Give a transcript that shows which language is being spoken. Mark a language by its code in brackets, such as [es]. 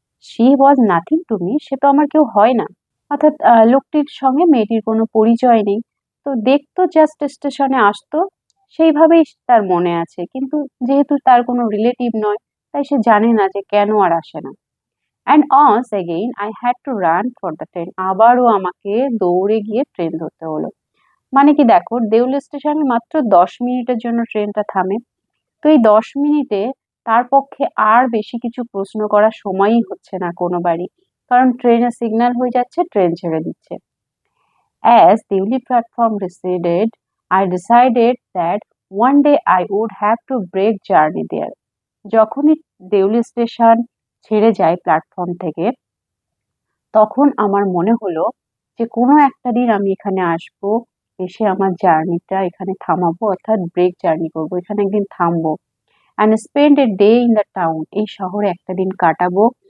[en] she was nothing to me, [bn] সে তো আমার কেউ হয় না। অর্থাৎ লোকটির সঙ্গে মেয়েটির কোনো পরিচয় নেই, তো দেখতো জাস্ট স্টেশনে আসতো, সেইভাবেই তার মনে আছে, কিন্তু যেহেতু তার কোনো রিলেটিভ নয়, তাই সে জানে না যে কেন আর আসে না। [en] and once again I had to run for the train, [bn] আবারও আমাকে দৌড়ে গিয়ে ট্রেন ধরতে হলো। মানে কি দেখো, দেউলি স্টেশনে মাত্র 10 মিনিটের জন্য ট্রেনটা থামে। তো এই 10 মিনিটে তার পক্ষে আর বেশি কিছু প্রশ্ন করার সময়ই হচ্ছে না কোনোবারই, কারণ ট্রেনের সিগন্যাল হয়ে যাচ্ছে, ট্রেন ছেড়ে দিচ্ছে। [en] As Deuli platform receded, I decided that one day I would have to break journey there. [bn] যখনই দেউলি স্টেশন ছেড়ে যায় প্ল্যাটফর্ম থেকে, তখন আমার মনে হলো যে কোনো একটা দিন আমি এখানে আসবো, এসে আমার জার্নিটা এখানে থামাবো, অর্থাৎ ব্রেক জার্নি করবো, এখানে একদিন থামবো। [en] and spend a day in the town, [bn] এই শহরে একটা দিন কাটাবো।